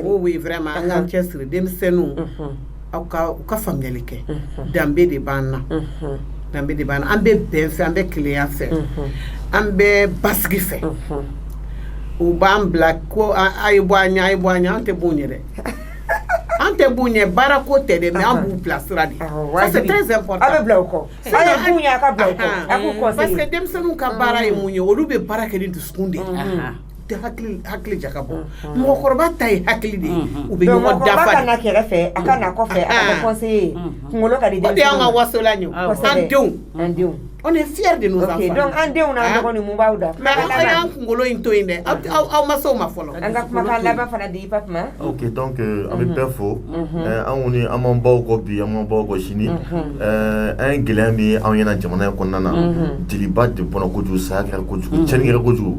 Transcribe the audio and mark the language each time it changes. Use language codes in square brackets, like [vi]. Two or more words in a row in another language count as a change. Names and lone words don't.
[fr] Oui, vraiment [bm] an k'an cɛsiri denmisɛnninw aw ka faamuyali kɛ. Danbe de b'an na. Danbe de b'an na. An bɛ bɛn fɛ, an bɛ kelenya fɛ. An bɛ basigi fɛ. U b'an bila ko a ye bɔ an ɲɛ, a ye bɔ an ɲɛ, an tɛ b'u ɲɛ dɛ. An tɛ b'u ɲɛ baara ko tɛ dɛ mais an b'u bila sira de. [fr] Ça c'est très important. [bm] A bɛ bila o kɔ. A ye b'u ɲɛ a ka bila o kɔ. A k'u conseiller. [fr] Parce que [bm] denmisɛnninw ka baara ye mun ye olu bɛ baara kɛ ni dusukun de ye. Tɛ hakili jaka bɔ. Mɔgɔkɔrɔba ta ye hakili de ye. U bɛ ɲɔgɔn dafa. Mɔgɔkɔrɔba ka na kɛrɛfɛ, a ka na kɔfɛ, a ka kɛ conseiller. Kunkolo ka di denmisɛnninw. O de y'an ka wasola ɲɛ. An denw. [fr] On est fiers de nos enfants. Ok, donc [bm] an denw n'an dɔgɔ ni mun b'aw da. Mais aw y'an kunkolo in to yen dɛ. Aw ma s'o ma fɔlɔ. An ka kumakan laban fana di Pape Ma. [fr] Ok, donc [bm] an bɛ bɛɛ fo. An kɔni an m'an baw kɔ bi, an m'an baw kɔ sini. An ye gɛlɛya min ye anw ɲɛna jamana in kɔnɔna na. Jeliba de bɔnna kojugu, saya kɛra kojugu, cɛnni kɛra kojugu.